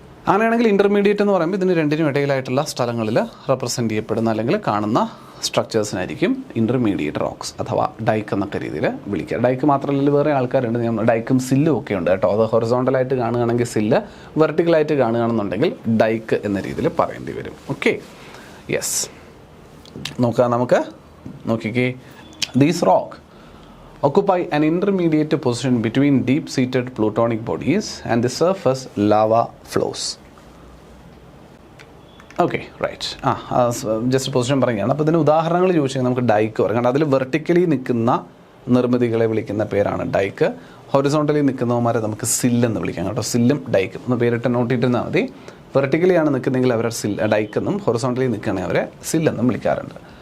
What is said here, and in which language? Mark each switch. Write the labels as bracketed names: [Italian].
[Malayalam] അങ്ങനെയാണെങ്കിൽ ഇൻ്റർമീഡിയറ്റ് എന്ന് പറയുമ്പോൾ ഇതിന് രണ്ടിനും ഇടയിലായിട്ടുള്ള സ്ഥലങ്ങളിൽ റെപ്രസെൻ്റ് ചെയ്യപ്പെടുന്ന അല്ലെങ്കിൽ കാണുന്ന സ്ട്രക്ചേഴ്സിനായിരിക്കും ഇൻ്റർമീഡിയറ്റ് റോക്സ് അഥവാ ഡൈക്ക് എന്നൊക്കെ രീതിയിൽ വിളിക്കുക. ഡൈക്ക് മാത്രമല്ല വേറെ ആൾക്കാരുണ്ട്, ഡൈക്കും സില്ലും ഒക്കെ ഉണ്ട് കേട്ടോ. അത് ഹൊറിസോണ്ടലായിട്ട് കാണുകയാണെങ്കിൽ സില്ല്, വെർട്ടിക്കലായിട്ട് കാണുകയാണെന്നുണ്ടെങ്കിൽ ഡൈക്ക് എന്ന രീതിയിൽ പറയേണ്ടി വരും. ഓക്കെ, യെസ്, നോക്കാം നമുക്ക്. നോക്കിക്കേ, [English] These rock occupy an intermediate position between deep-seated plutonic bodies and the surface lava flows. [Malayalam] Okay, right. Just position പറയുകയാണ്. അപ്പോൾ ഇതിന് ഉദാഹരണങ്ങൾ ചോദിച്ചാൽ നമുക്ക് ഡൈക്ക് പറയാം. കാരണം അതിൽ വെർട്ടിക്കലി നിൽക്കുന്ന നിർമ്മിതികളെ വിളിക്കുന്ന പേരാണ് ഡൈക്ക്. ഹൊറിസോണ്ടലി നിൽക്കുന്നവന്മാരെ നമുക്ക് സില്ലെന്ന് വിളിക്കാം കേട്ടോ. സില്ലും ഡൈക്കും ഒന്ന് പേരിട്ട് നോട്ടിട്ടിരുന്നാൽ മതി. വെർട്ടിക്കലിയാണ് നിൽക്കുന്നതെങ്കിൽ അവരെ ഡൈക്കെന്നും, ഹൊറിസോണ്ടലി നിൽക്കുകയാണെങ്കിൽ അവരെ സില്ലെന്നും വിളിക്കാറുണ്ട്.